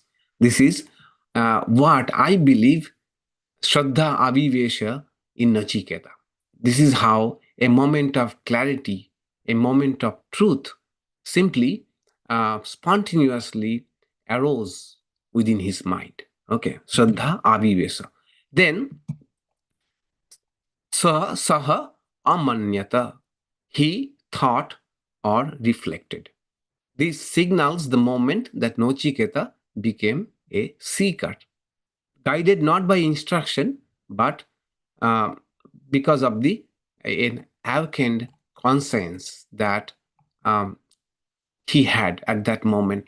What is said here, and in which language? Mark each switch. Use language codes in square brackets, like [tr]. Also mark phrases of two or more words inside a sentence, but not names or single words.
[en] This is what I believe [sa] श्रद्धा आविवेश [en] in Naciketā. This is how a moment of clarity, a moment of truth, simply spontaneously arose within his mind. Okay, [sa] श्रद्धा आविवेश. [en] Then, [sa] सह अमन्यत, [en] he thought or reflected. This signals the moment that Naciketa became a seeker, guided not by instruction, but because of an awakened conscience that he had at that moment.